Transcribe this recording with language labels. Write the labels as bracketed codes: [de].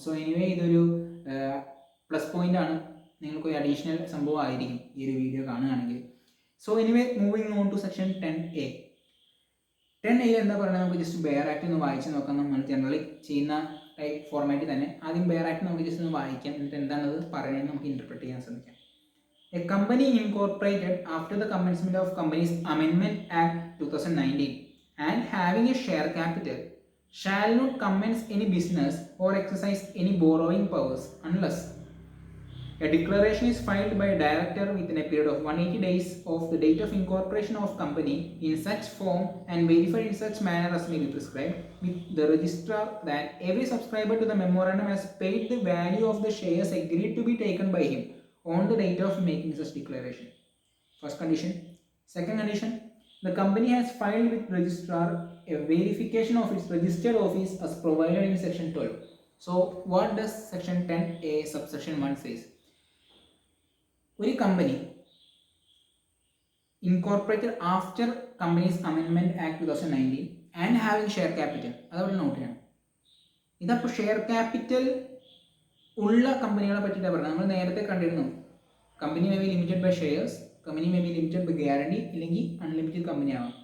[ml] So anyway, ഇതൊരു plus point ആണ്. നിങ്ങൾക്കൊരു അഡീഷണൽ സംഭവം ആയിരിക്കും ഈ ഒരു വീഡിയോ കാണുകയാണെങ്കിൽ. [en] So anyway, moving on to section 10A. [ml] 10A എന്താ പറയുന്നത് നമുക്ക് ജസ്റ്റ് ബെയർ ആക്ട് ഒന്ന് വായിച്ച് നോക്കാം. നമ്മൾ ജനറലി ചെയ്യുന്ന ടൈപ്പ് ഫോർമാറ്റിൽ തന്നെ ആദ്യം ബെയർ ആക്ട് നമുക്ക് ജസ്റ്റ് ഒന്ന് വായിക്കാം. എന്നിട്ട് എന്താണത് പറയുന്നത് നമുക്ക് ഇൻ്റർപ്രറ്റ് ചെയ്യാൻ ശ്രമിക്കാം. [en] A company incorporated after the commencement of Companies Amendment Act 2019 and having a share capital shall not commence any business or exercise any borrowing powers unless a declaration is filed by a director within a period of 180 days of the date of incorporation of company in such form and verified in such manner as may be prescribed with the registrar that every subscriber to the memorandum has paid the value of the shares agreed to be taken by him on the date of making such declaration. First condition. Second condition, the company has filed with registrar a verification of its registered office as provided in section 12. So what does section 10A subsection 1 says? ഒരു company incorporated after companies amendment act 2019 and having share capital, [ml] അതവിടെ not ചെയ്യണം. ഇതപ്പോൾ share capital ഉള്ള കമ്പനികളെ പറ്റിയിട്ടാണ് പറയുന്നത്. നമ്മൾ നേരത്തെ കണ്ടിരുന്നു, [en] company may be limited by shares, company may be limited by guarantee, [ml] ഇല്ലെങ്കിൽ അൺലിമിറ്റഡ് കമ്പനി ആവാം.